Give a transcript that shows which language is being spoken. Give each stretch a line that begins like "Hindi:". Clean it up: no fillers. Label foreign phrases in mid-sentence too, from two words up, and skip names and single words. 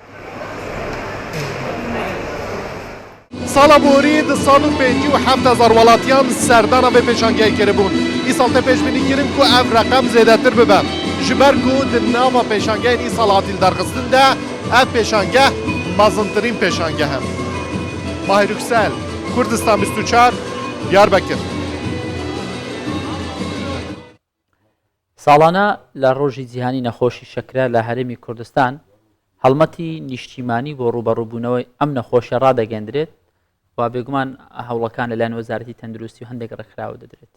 Kurdish: Sala borî di sal û 57,000 welatiyan serdana vê pêşangehê kiribûn. Îsal tê pêşbînî kirin ku ev reqem zêdetir bibe. Ji ber ku di nava pêşangehên îsal hatî derxistin de ev pêşangeh mezintirîn pêşangeh e. Mahir Yüksel, Kurdistan 24 Diyarbekir.
Central Kurdish: ساڵانە لە ڕۆژی جیهانی نەخۆشی شەکرە لە هەرێمی کوردستان هەڵمەتی نیشتیمانی بۆ ڕوبەڕووبوونەوەی ئەم نەخۆشیە ڕادەگەندرێت و بێگومان هەوڵەکان لەلایەن وەزارەتی تەندروستی و هەندێک ڕێکخراوە دەدرێت.